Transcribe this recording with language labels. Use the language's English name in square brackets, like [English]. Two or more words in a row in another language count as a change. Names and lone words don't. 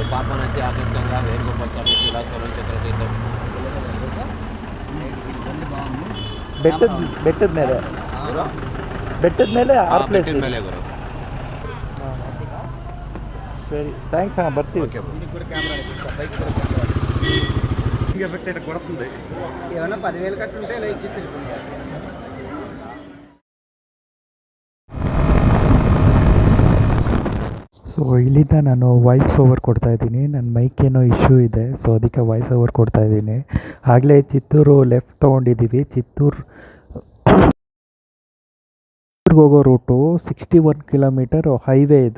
[Kannada] ಪಾಪನಾಸಿ, ಆಕಾಶಗಂಗಾ, ವೇಣುಗೋಪಾಲ ಸ್ವಾಮಿ, ಶಿಲಾಶ್ವರ, ಚಕ್ರತೀರ್ಥ. ಬೆಟ್ಟದ ಮೇಲೆ 6 ಪ್ಲೇಸ್ ಮೇಲೆ ಗುರು. ಸರಿ, ಥ್ಯಾಂಕ್ಸ್ ಅಣ್ಣ, ಬರ್ತೀವಿ. [Telugu] ఏమన్నా 10,000 కట్టుంటే ఇలా ఇచ్చేసి [Kannada] ಸೊ ಇಲ್ಲಿಂದ ನಾನು [English] voice over [Kannada] ಕೊಡ್ತಾಯಿದ್ದೀನಿ. ನನ್ನ ಮೈಕ್ ಏನೋ ಇಶ್ಯೂ ಇದೆ, ಸೊ ಅದಕ್ಕೆ [English] voice over [Kannada] ಕೊಡ್ತಾಯಿದ್ದೀನಿ. ಆಗಲೇ ಚಿತ್ತೂರು ಲೆಫ್ಟ್ ತೊಗೊಂಡಿದ್ದೀವಿ. ಚಿತ್ತೂರಿಗೆ ಹೋಗೋ ರೂಟು 61 [English] kilometer highway [Kannada] ಇದು.